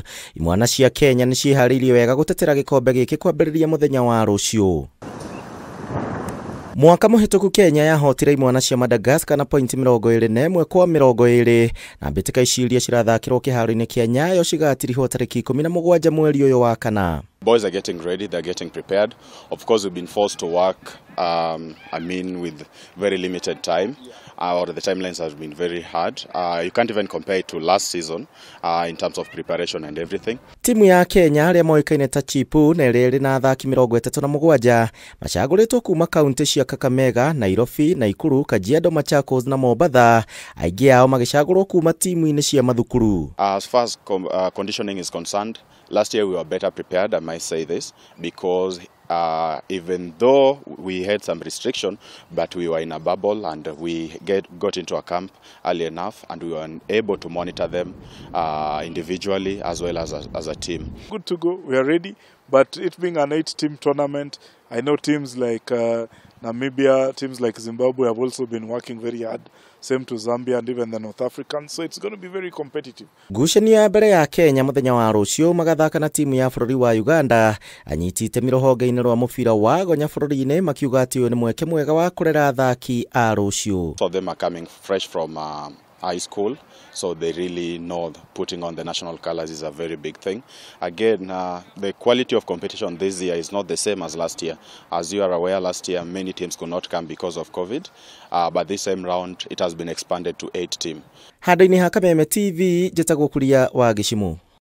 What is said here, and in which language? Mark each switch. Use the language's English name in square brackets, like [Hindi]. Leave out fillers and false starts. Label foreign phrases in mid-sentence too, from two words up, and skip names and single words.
[Kikuyu] Imwana cia Kenya ni ciharĩirie wega gutetera gikombe giki kwambiriria muthenya wa ruciu. Mwaka muhituku Kenya yahotire imwana cia Madagascar na point 21 kwa 20 na mbitika iciria cirathakirwo kihaaro-ini kia Nyayo cigatirihwo tariki 17 mweri uyu wa kana. [English] Boys are getting ready, they're getting prepared. Of course, we've been forced to work, with very limited time, or the timelines have been very hard. You can't even compare it to last season in terms of preparation and everything. [Kikuyu] Timu ya Kenya aria moikaine ta Timu na rĩrĩ na athaki 37 macaguritwo kuma kaunti cia Kameme, Nairobi, Nakuru, Kajiado, Machakos na Mombasa, aingĩ ao magicagurwo kuma timu-inĩ cia mathukuru. [English] As far as conditioning is concerned, last year we were better prepared, I might say this, because even though we had some restriction, but we were in a bubble and we got into a camp early enough and we were able to monitor them individually as well as a team. Good to go, we are ready, but it being an 8-team tournament, I know teams like Namibia, teams like Zimbabwe have also been working very hard. Same to Zambia and even the North Africans, so it's going to be very competitive. [Kikuyu] Ngucanio ya mbere ya Kenya muthenya wa ruciu magathaka na timu ya bururi wa Uganda anyitite mirohonge-ini rwa mubira wa gonya bururi-ini makiuga ati uyu ni mweke mwega wa kurera athaki a ruciu. [English] So them are coming fresh from high school, so they really know putting on the national colors is a very big thing. Again, the quality of competition this year is not the same as last year. As you are aware, last year many teams could not come because of COVID, but this same round it has been expanded to 8 teams. [Kikuyu] Handũ-inĩ ha Kameme TV, njĩtagwo Kuria wa Gicimu.